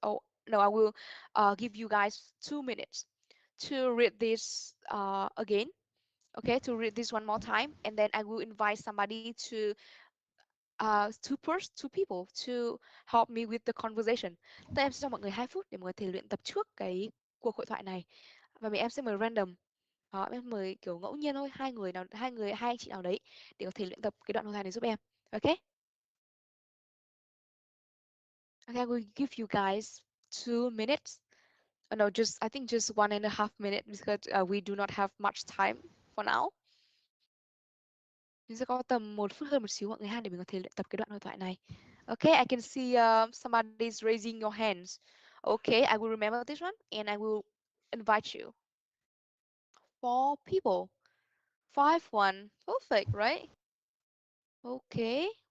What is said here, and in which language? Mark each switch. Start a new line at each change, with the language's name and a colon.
English: Oh no, I will give you guys 2 minutes to read this again. Okay, to read this one more time, and then I will invite somebody to two people to help me with the conversation.
Vietnamese: Tức em sẽ cho mọi người 2 phút để mọi người thể luyện tập trước cái cuộc hội thoại này, và em sẽ mời random, em mời kiểu ngẫu nhiên thôi, hai anh chị nào đấy để có thể luyện tập cái đoạn hội thoại này giúp em.
English: Okay. Okay, I will give you guys 2 minutes. No, I think just 1.5 minutes, because we do not have much time for now.
Vietnamese: Mình sẽ có tầm 1 phút hơn một xíu mọi người ha, để mình có thể luyện tập cái đoạn hội thoại này.
English: Okay, I can see somebody's raising your hands. Okay, I will remember this one and I will invite you. 4 people. 5-1. Perfect, right? Okay.